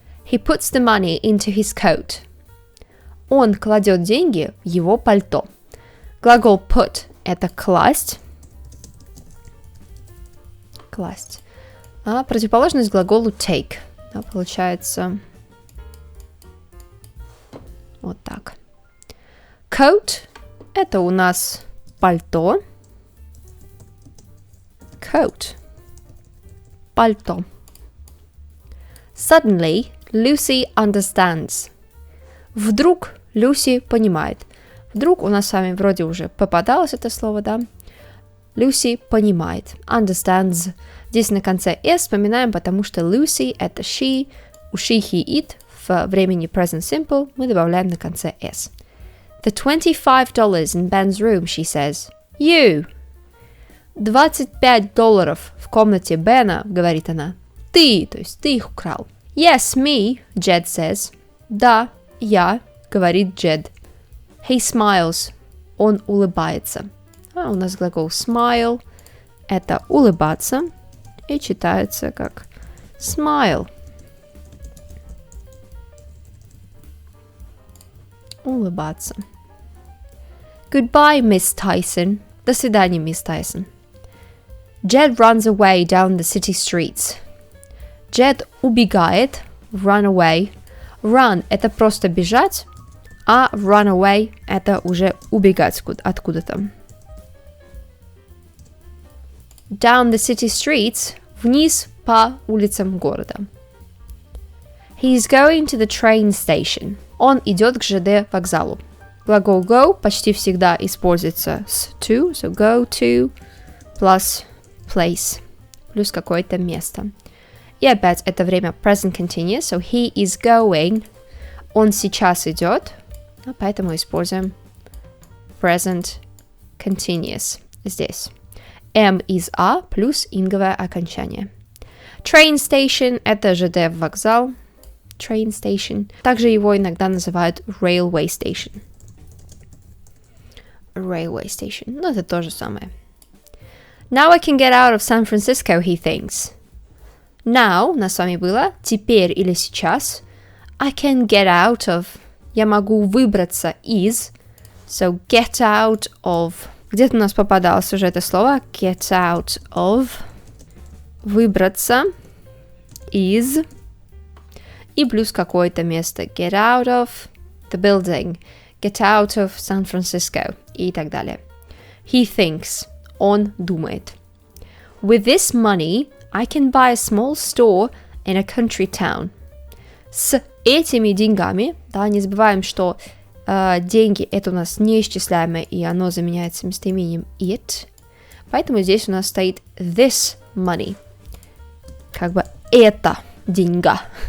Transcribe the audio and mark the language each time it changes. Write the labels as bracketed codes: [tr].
[en] He puts the money into his coat. [ru] Он кладет деньги в его пальто. Глагол put – это класть. Класть. А противоположность глаголу take. Да, получается вот так. Coat – это у нас пальто. Coat. Пальто. [en] Suddenly, Lucy understands. [ru] Вдруг Люси понимает. Вдруг у нас с вами вроде уже попадалось это слово, да? Люси понимает. Understands. Здесь на конце s вспоминаем, потому что Lucy – это she, у she, he, it в времени present simple мы добавляем на конце s. [en] The $25 in Ben's room, she says. You. [ru] $25 в комнате Бена, говорит она. Ты, то есть ты их украл. [en] Yes, me, Jed says. [ru] Да, я, говорит Jed. [en] He smiles. [ru] Он улыбается. У нас глагол smile – это улыбаться, и читается как smile. [en] Улыбаться. Goodbye, Miss Tyson. [ru] До свидания, мисс Тайсон. [en] Jed runs away down the city streets. [ru] Jed убегает. [en] Run away. [ru] Run – это просто бежать, а run away – это уже убегать откуда-то. [en] Down the city streets [ru] – вниз по улицам города. [en] He's going to the train station. [ru] Он идет к ЖД вокзалу. Глагол go почти всегда используется с to, [en] so go to plus place, [ru] плюс какое-то место. И опять это время present continuous, [en] so he is going, [ru] он сейчас идет, поэтому используем present continuous здесь. Am is a плюс инговое окончание. Train station – это ЖД вокзал, train station. Также его иногда называют railway station. railway station. Ну, это то же самое. [en] Now I can get out of San Francisco, he thinks. [ru] Now, у нас с вами было теперь или сейчас. [en] I can get out of. [ru] Я могу выбраться из. [en] So, get out of. [ru] Где-то у нас попадалось уже это слово. [en] Get out of. [ru] Выбраться из. И плюс какое-то место. [en] Get out of the building. Get out of San Francisco. [ru] И так далее. [en] He thinks. [ru] Он думает. [en] With this money, I can buy a small store in a country town. [ru] С этими деньгами, да, не забываем, что деньги это у нас неисчисляемое, и оно заменяется местоимением it. Поэтому здесь у нас стоит this money. Как бы это деньга.